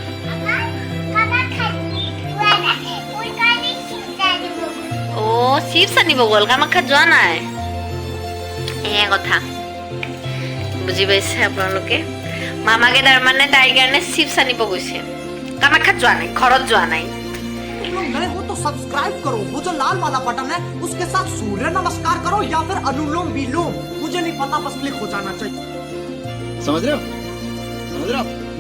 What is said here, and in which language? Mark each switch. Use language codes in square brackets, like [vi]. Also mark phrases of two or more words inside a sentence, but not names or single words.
[as] চিপছ আনিব গ'ল কামাখ্যাত যোৱা নাই এয়া কথা বুজি পাইছে আপোনালোকে মামাকে তাৰমানে তাইৰ কাৰণে চিপছ আনিব গৈছে কামাখ্যাত যোৱা নাই ঘৰত যোৱা নাই [hi] नए हो तो सब्सक्राइब करो वो जो लाल वाला बटन है उसके साथ सूर्य नमस्कार करो या फिर अनुलोम विलोम मुझे नहीं पता बस क्लिक हो जाना चाहिए समझ रहे हो